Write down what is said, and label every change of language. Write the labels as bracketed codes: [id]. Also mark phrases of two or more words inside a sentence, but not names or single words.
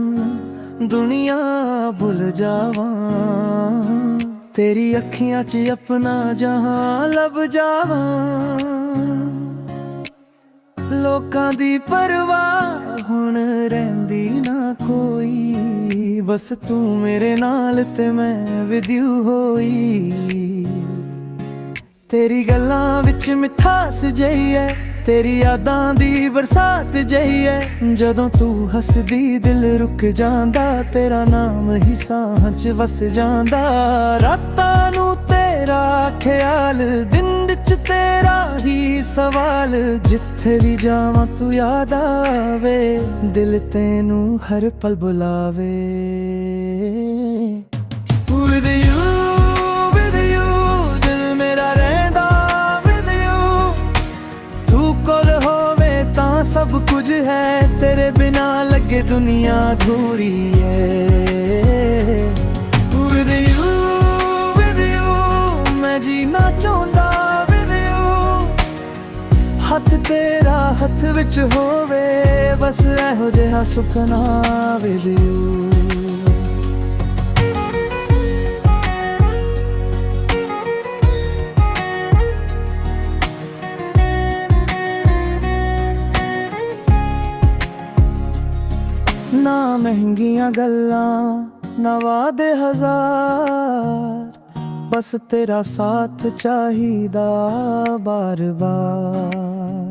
[pa] ਦੁਨੀਆ ਭੁੱਲ ਜਾਵਾਂ, ਤੇਰੀ ਅੱਖੀਆਂ 'ਚ ਅਪਣਾ ਜਹਾਂ ਲੱਭ ਜਾਵਾਂ। ਲੋਕਾਂ ਦੀ ਪਰਵਾਹ ਹੁਣ ਰਹਿੰਦੀ ਨਾ ਕੋਈ, ਬਸ ਤੂੰ ਮੇਰੇ ਨਾਲ ਤੇ ਮੈਂ [en] with you [pa] ਹੋਈ। ਤੇਰੀ ਗੱਲਾਂ ਵਿੱਚ ਮਿਠਾਸ ਜਿਹੀ ਐ, ਤੇਰੀ ਯਾਦਾਂ ਦੀ ਬਰਸਾਤ ਜਿਹੀ ਐ। ਜਦੋਂ ਤੂੰ ਹੱਸਦੀ ਦਿਲ ਰੁਕ ਜਾਂਦਾ, ਤੇਰਾ ਨਾਮ ਹੀ ਸਾਹਾਂ 'ਚ ਵਸ ਜਾਂਦਾ। ਰਾਤਾਂ ਨੂੰ ਤੇਰਾ ਖਿਆਲ, ਦਿਨ 'ਚ ਤੇਰਾ ਹੀ ਸਵਾਲ। ਜਿੱਥੇ ਵੀ ਜਾਵਾਂ ਤੂੰ ਯਾਦ ਆਵੇ, ਦਿਲ ਤੈਨੂੰ ਹਰ ਪਲ ਬੁਲਾਵੇ। [en] With you, with you, [pa] ਦਿਲ ਮੇਰਾ ਰਹਿੰਦਾ [en] with you। [pa] ਤੂੰ ਕੋਲ ਹੋਵੇ ਤਾਂ ਸਭ ਕੁਝ ਹੈ, ਤੇਰੇ ਬਿਨਾ ਲੱਗੇ ਦੁਨੀਆ ਅਧੂਰੀ ਹੈ। [en] With you, with you, [pa] ਮੈਂ ਜੀਣਾ ਚਾਹੁੰਦਾ [en] with you। [pa] ਹੱਥ ਤੇਰਾ ਹੱਥ ਵਿੱਚ ਹੋਵੇ, ਬਸ ਇਹੋ ਜਿਹਾ ਸੁਪਨਾ [en] with you। [pa] ਨਾ ਮਹਿੰਗੀਆਂ ਗੱਲਾਂ, ਨਾ ਵਾਅਦੇ ਹਜ਼ਾਰ, ਬਸ ਤੇਰਾ ਸਾਥ ਚਾਹੀਦਾ ਬਾਰ-ਬਾਰ।